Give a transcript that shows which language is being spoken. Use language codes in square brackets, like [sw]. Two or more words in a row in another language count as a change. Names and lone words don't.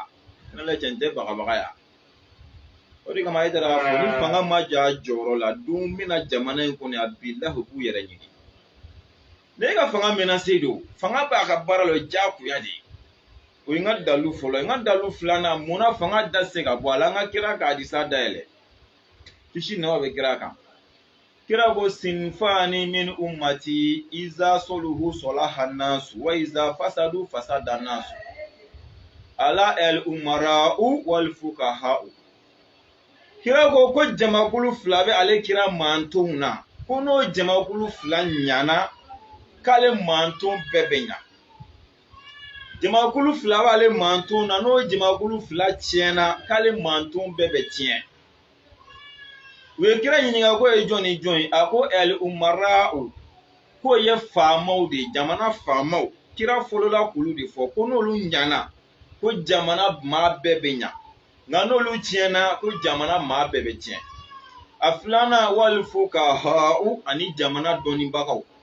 [bm] ne la cɛ n tɛ bagabaga ya o de kama e taara k'a fɔ ni fanga ma jɔ a jɔyɔrɔ la don min na jamana in kɔnɔ a bilahi u b'u yɛrɛ ɲini ne ka fanga menacé don fanga b'a ka baara la o ye diyagoya de ye o ye n ka dalu fɔlɔ ye n ka dalu filanan munna fanga da se ka bɔ a la an ka kira ka hadisa dayɛlɛ kisi nɛma bɛ kira kan kira ko [ar] صنفان من أمتي إذا صلحا صلح الناس وإذا فسدا فسد الناس على الأمراء والفقهاء [bm] kira ko jamakulu fila bɛ ale kira mantonw na ko n'o jamakulu fila ɲana k'ale manton bɛɛ bɛ ɲa jamakulu fila b'ale manton na n'o jamakulu fila tiɲɛna k'ale manton bɛɛ bɛ tiɲɛ u ye kira ɲininka ko ye jɔn ni jɔn ye a ko el umara'u k'o ye faamaw de jamana faamaw kira fɔlɔla k'olu de fɔ ko n'olu ɲana ko jamana maa bɛɛ bɛ ɲa nka n'olu tiɲɛna ko jamana maa bɛɛ bɛ tiɲɛ a filanan wali fukaha'u ani jamana dɔnnibagaw